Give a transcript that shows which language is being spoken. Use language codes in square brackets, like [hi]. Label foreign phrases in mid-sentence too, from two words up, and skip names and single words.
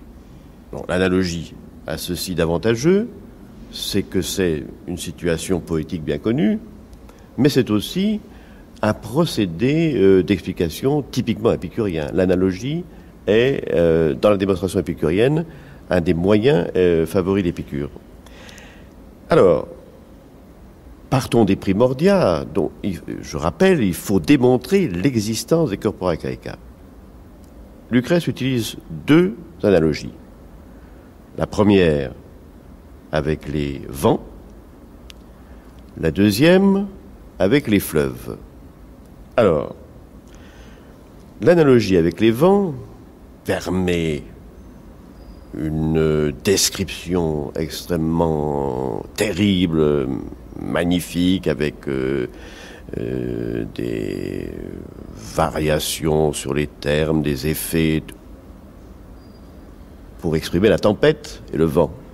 [fr] Bon, l'analogie a ceci d'avantageux, c'est que c'est une situation poétique bien connue, mais c'est aussi un procédé d'explication typiquement épicurien. L'analogie est, dans la démonstration épicurienne, un des moyens favoris d'Épicure. Alors, partons des primordia, dont, je rappelle, il faut démontrer l'existence des [la] corpora caeca. [fr] Lucrèce utilise deux analogies. La première avec les vents, la deuxième avec les fleuves. Alors, l'analogie avec les vents permet une description extrêmement terrible, magnifique, avec des variations sur les termes, des effets pour exprimer la tempête et le vent.